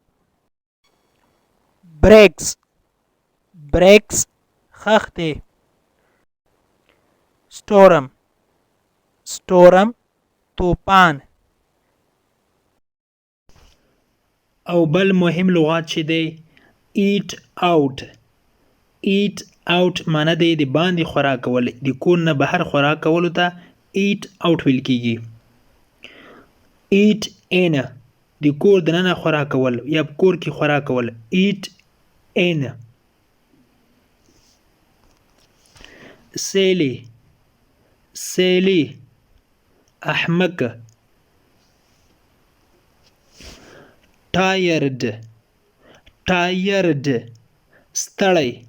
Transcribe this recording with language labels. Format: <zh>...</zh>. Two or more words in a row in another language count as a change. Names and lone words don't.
<ps>breaks خښتې. storm طوفان. او بل مهم لغات چې دی</ps> <en>eat out</en> <ps>معنی دی د باندې خوراک کول، د کور نه بهر خوراک کولو ته</ps> <en>eat out</en> <ps>ویل کیږي.</ps> <en>eat in</en> <ps>د کور دننه خوراک کول یا کور کې خوراک کول.</ps> <en>eat in. silly احمق.</en> <ps>tired ستړی.</ps>